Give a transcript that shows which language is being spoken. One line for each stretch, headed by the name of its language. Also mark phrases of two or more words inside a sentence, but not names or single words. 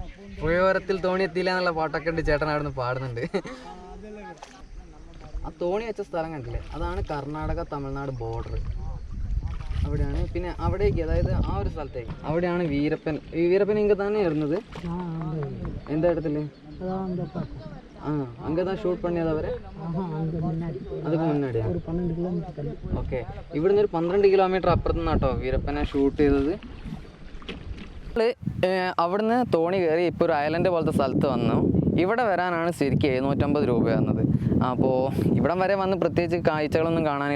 Malayalam: പുഴയോരത്തിൽ തോണി എത്തിയില്ല എന്നുള്ള പാട്ടൊക്കെ ഉണ്ട്, ചേട്ടൻ അവിടെ നിന്ന് പാടുന്നുണ്ട്. ആ തോണി വെച്ച സ്ഥലം കണ്ടില്ലേ, അതാണ് കർണാടക തമിഴ്നാട് ബോർഡർ. അവിടെയാണ്. പിന്നെ അവിടേക്ക്, അതായത് ആ ഒരു സ്ഥലത്തേക്ക് അവിടെയാണ് വീരപ്പൻ ഇങ്ങ തന്നെ ഇരുന്നത്. എന്താ ഇടത്തില്ലേ?
Tamil: ஆ, அங்கே தான் ஷூட் பண்ணியது அவரை? அதுக்கு முன்னாடியா? ஒரு 12 കിലോമീറ്റർ.
Malayalam: ഓക്കെ, ഇവിടുന്ന് ഒരു 12 കിലോമീറ്റർ അപ്പുറത്ത് നിന്നാട്ടോ വീരപ്പനെ ഷൂട്ട് ചെയ്തത്. അവിടുന്ന് തോണി കയറി ഇപ്പോൾ ഒരു ഐലൻഡ് പോലത്തെ സ്ഥലത്ത് വന്നു. ഇവിടെ വരാനാണ് ശരിക്കും 750 രൂപ വന്നത്. അപ്പോൾ ഇവിടം വരെ വന്ന് പ്രത്യേകിച്ച് കാഴ്ചകളൊന്നും കാണാനില്ല.